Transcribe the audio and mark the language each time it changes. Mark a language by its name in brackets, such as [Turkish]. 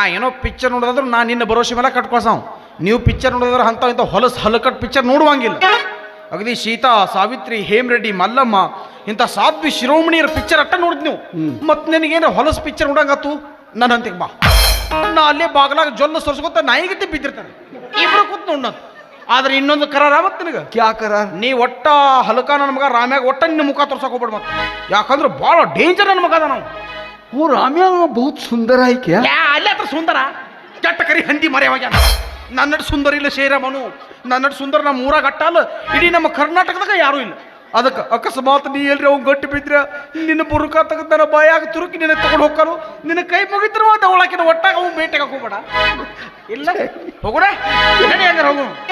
[Kannada] ಏನೋ ಪಿಕ್ಚರ್ ನೋಡಿದ್ರು ನಾ ನಿನ್ನ ಭರೋಸೆ ಮೇಲೆ ಕಟ್ಕೊಳ್ಸಾವ್ ನೀವು ಪಿಕ್ಚರ್ ನೋಡಿದ್ರೆ ಅಂತ ಇಂಥ ಹೊಲಸ್ ಹಲಕಟ್ ಪಿಕ್ಚರ್ ನೋಡುವಂಗಿಲ್ಲ ಅಗದಿ ಸೀತಾ ಸಾವಿತ್ರಿ ಹೇಮರೆಡ್ಡಿ ಮಲ್ಲಮ್ಮ ಇಂಥ ಸಾಧ್ವಿ ಶಿರೋಮಣಿಯರ ಪಿಕ್ಚರ್ ಅಟ್ಟ ನೋಡಿದ್ ನೀವು ಮತ್ ನಿನಗೇನು ಹೊಲಸ್ ಪಿಕ್ಚರ್ ನೋಡಂಗತ್ತು ನನ್ನ ಅಂತಿಗೆ ಬಾ ನಾ ಅಲ್ಲೇ ಬಾಗ್ಲಾಗ ಜೊಲ್ಲ ಸೊರ್ಸ್ಕೊತ ನಾಯಿಗತಿ ಬಿದ್ದಿರ್ತಾನೆ ಇಬ್ರು ಕೂತ್ ನೋಡ್ ಆದ್ರೆ ಇನ್ನೊಂದು ಕರಾರ ಮತ್ ನಿನಗ [Hindi] ಕ್ಯಾ ಕರಾರ್ [Kannada] ನೀ ಒಟ್ಟ ಹಲಕ ನನ್ನ ಮಗ ರಾಮ್ಯಾಗ ಒಟ್ಟ ನಿನ್ನ ಮುಖ ತೋರ್ಸಕ್ ಹೋಗ್ಬೇಡ ಮತ್ತೆ ಯಾಕಂದ್ರೆ ಬಹಳ ಡೇಂಜರ್ ನನ್ನ ಮಗ ಅದ ನಾವು [Hindi] वो राम्या बहुत सुंदर है क्या [Kannada] ಅಲ್ಲೇ ಹತ್ರ ಸುಂದರ ಕೆಟ್ಟ ಕರಿ ಹಂದಿ ಮರೆಯವಾಗ ನನ್ನಡ್ ಸುಂದರ ಇಲ್ಲ ಶೇರಮನು ನನ್ನಡ್ ಸುಂದರ ನಮ್ಮ ಊರಾಗ ಅಟ್ಟಲ್ಲ ಇಡೀ ನಮ್ಮ ಕರ್ನಾಟಕದಾಗ ಯಾರೂ ಇಲ್ಲ ಅದಕ್ಕೆ ಅಕಸ್ಮಾತ್ ನೀ ಎಲ್ರಿ ಅವ್ನು ಗಟ್ಟಿ ಬಿದ್ರ ನಿನ್ನ ಬುರುಕ ತೆಗೆದು ನನ್ನ ಬಾಯಾಗ ತುರುಕಿ ನಿನ್ನ ತಗೊಂಡು ಹೋಗ್ಕಾನು ನಿನ್ನ ಕೈ ಮುಗಿದ್ರು ಅಂತ ಒಳಕಿನ ಒಟ್ಟಾಗ ಅವ್ನು ಬೇಟೆಗೆ ಹೋಗ್ಬೇಡ ಇಲ್ಲ ಹೋಗೋಣ ನಡಿ ಹಂಗಾರೆ ಹೋಗು